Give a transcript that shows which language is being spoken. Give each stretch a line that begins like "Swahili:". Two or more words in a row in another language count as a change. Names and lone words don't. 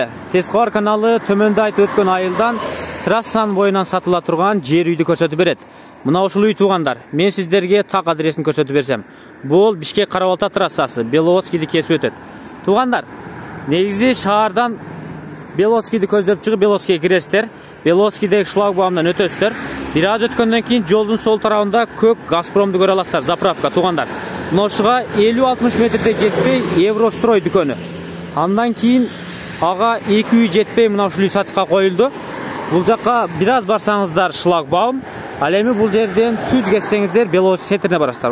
Kazakh: Тескор каналы төменде айтып өткен айылдан трассаның бойынан сатыла тұрған жер үйді көрсетіп береді.
Kyrgyz: Мына ушул үй, туғандар.
Kazakh: Мен сіздерге тақ адресін көрсетіп берсем. Бұл Бишкек Карабалта трассасы, Беловодскийді кесіп өтеді. Туғандар, негізде шаардан Беловодскийді көздеп шығып Беловодскийге кіресіздер. Беловодскийдегі шлагбаумдан өтесіздер.
Kyrgyz: Biraz өткөндөн кийин жолдун сол тарабында көк Газпромду көрө аласыздар, заправка, туғандар. Ношыға 50-60 метрде жетпей Еврострой дүкөнү. Андан кийин ага 2 үй жетпей мына ушул үй сатыкка коюлду. Бул жакка бираз барсаңыздар шлагбаум, ал эми бул жерден түз кетсеңиздер Беловодск центрине барасыздар.